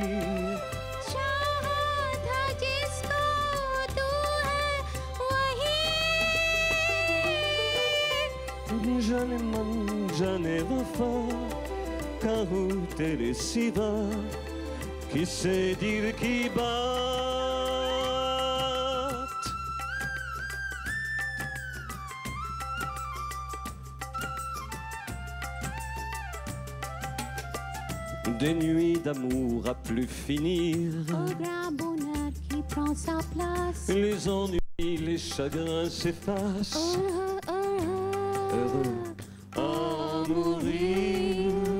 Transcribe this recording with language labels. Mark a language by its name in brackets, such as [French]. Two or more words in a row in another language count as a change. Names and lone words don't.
[Hindi] जाने मन जाने वफा कहूँ तेरे सिवा किससे दिल की [French] बात Des nuits d'amour à plus finir Au grand bonheur qui prend sa place Les ennuis Les chagrins s'effacent, heureux à mourir.